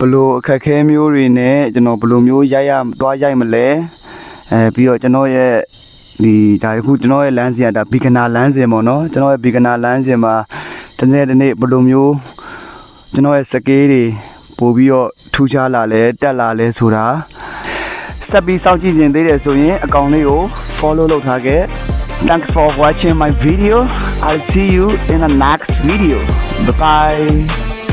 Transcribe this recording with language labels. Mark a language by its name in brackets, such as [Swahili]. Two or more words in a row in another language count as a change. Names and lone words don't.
[Burmese] လို့အခက်ခဲမျိုးတွေနဲ့ကျွန်တော်ဘလို့မျိုးသွားရိုက်မလဲပြီးတော့ကျွန်တော်ရဲ့ဒီဒါအခုကျွန်တော်ရဲ့လမ်းစဉ်ကဒါ beginner လမ်းစဉ်ပေါ့နော်ကျွန်တော်ရဲ့ beginner လမ်းစဉ်မှာဒီနေ့ဘလို့မျိုးကျွန်တော်ရဲ့စကေးတွေပို့ပြီးတော့ထူးခြားလာလဲတက်လာလဲဆိုတာဆက်ပြီးစောင့်ကြည့်နေသေးတယ်ဆိုရင်အကောင့်လေးကို follow လုပ်ထားခဲ့ [English] Thanks for watching my video. I'll see you in the next video. Bye bye.